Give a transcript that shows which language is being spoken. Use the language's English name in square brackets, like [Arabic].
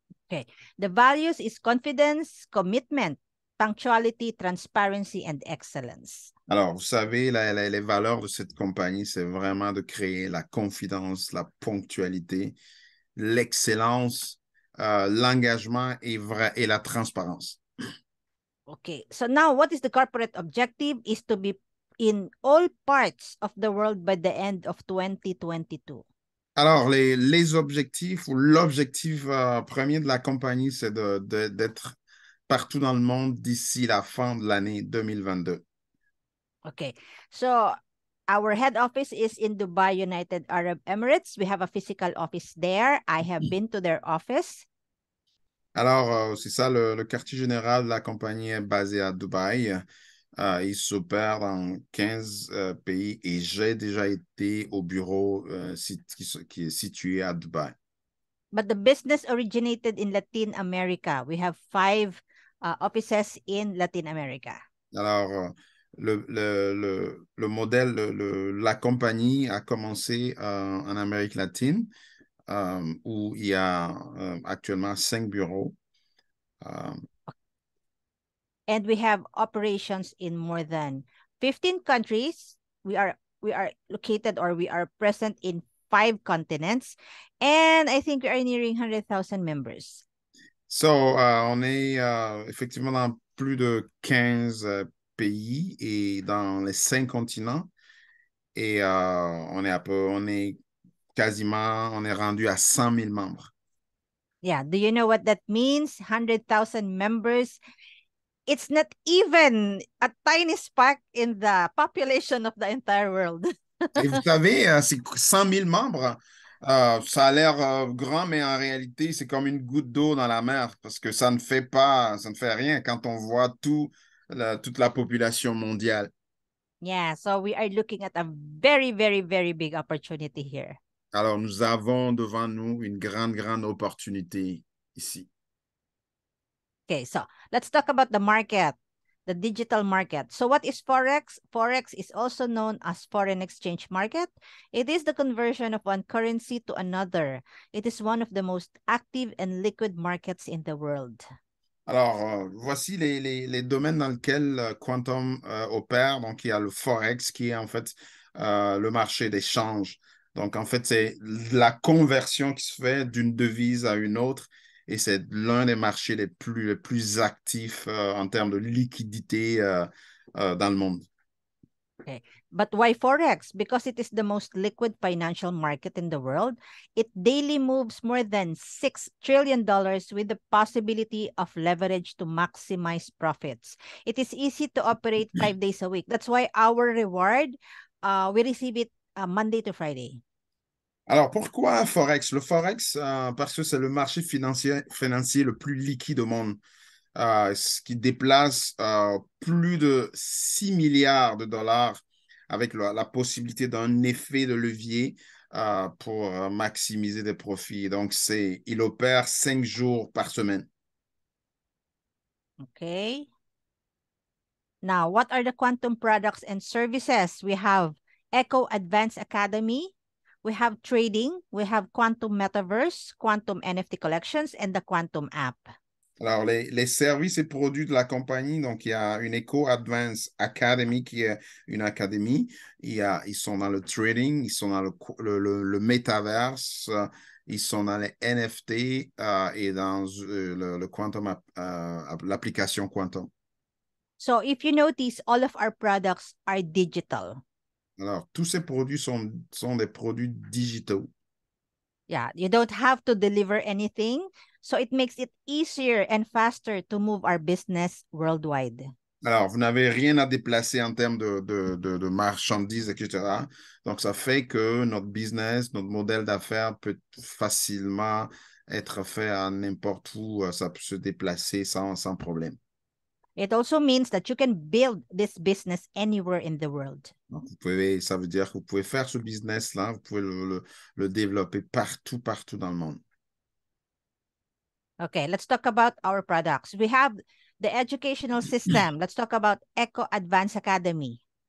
[English] Okay. The values is confidence, commitment, punctuality, transparency, and excellence. [French] Alors, vous savez, les valeurs de cette compagnie, c'est vraiment de créer la confidence, la ponctualité, l'excellence, l'engagement et la transparence. [English] Okay. So now what is the corporate objective is to be in all parts of the world by the end of 2022. [French] Alors, les objectifs ou l'objectif premier de la compagnie, c'est d'être partout dans le monde d'ici la fin de l'année 2022. [English] Okay. So our head office is in Dubai, United Arab Emirates. We have a physical office there. I have been to their office. [French] Alors, c'est ça, le quartier général de la compagnie est basé à Dubaï. Il s'opère dans 15 pays et j'ai déjà été au bureau qui est situé à Dubaï. [English] But the business originated in Latin America. We have 5 offices in Latin America. [French] Alors, le modèle, la compagnie a commencé en Amérique latine, où il y a actuellement 5 bureaux. [English] And we have operations in more than 15 countries. We are are located, or we are present in 5 continents, and I think we are nearing 100,000 members. [French] So, on est effectivement dans plus de 15 pays et dans les 5 continents. Et on est quasiment, on est rendu à 100 000 membres. [English] Yeah, do you know what that means? 100,000 members. It's not even a tiny spark in the population of the entire world. [French] Et vous savez, c'est 100 000 membres. Ça a l'air grand, mais en réalité, c'est comme une goutte d'eau dans la mer parce que ça ne fait rien quand on voit toute la population mondiale. [English] Yeah, so we are looking at a very, very, very big opportunity here. [French] Alors, nous avons devant nous une grande opportunité ici. [English] Okay, so let's talk about the market, the digital market. So what is Forex? Forex is also known as foreign exchange market. It is the conversion of one currency to another. It is one of the most active and liquid markets in the world. [French] Alors, voici les domaines dans lesquels Quantum opère. Donc, il y a le Forex qui est en fait le marché d'échange. Donc, en fait, c'est la conversion qui se fait d'une devise à une autre et c'est l'un des marchés les plus actifs en termes de liquidité dans le monde. [English] Okay. But why Forex? Because it is the most liquid financial market in the world. It daily moves more than $6 trillion with the possibility of leverage to maximize profits. It is easy to operate 5 days a week. That's why our reward, we receive it Monday to Friday. [French] Alors, pourquoi Forex? Le Forex, parce que c'est le marché financier le plus liquide au monde. Ce qui déplace plus de 6 milliards de dollars avec la possibilité d'un effet de levier pour maximiser des profits. Donc, il opère 5 jours par semaine. [English] Okay. Now, what are the quantum products and services? We have Echo Advanced Academy. We have trading. We have Quantum Metaverse, Quantum NFT Collections, and the Quantum App. [French] Alors, les services et produits de la compagnie, donc il y a une Echo Advanced Academy qui est une académie. Ils sont dans le trading, ils sont dans le metaverse, ils sont dans les NFT et dans le Quantum, l'application Quantum. [English] So if you notice, all of our products are digital. [French] Alors, tous ces produits sont des produits digitaux. [English] Yeah, you don't have to deliver anything. So it makes it easier and faster to move our business worldwide. [French] Alors, vous n'avez rien à déplacer en termes de marchandises, etc. Donc, ça fait que notre business, notre modèle d'affaires peut facilement être fait à n'importe où. Ça peut se déplacer sans problème. [English] It also means that you can build this business anywhere in the world. [French] Donc, ça veut dire que vous pouvez faire ce business-là, vous pouvez le développer partout dans le monde. [English] Okay, let's talk about our products. We have the educational system. Let's talk about Echo Advanced Academy.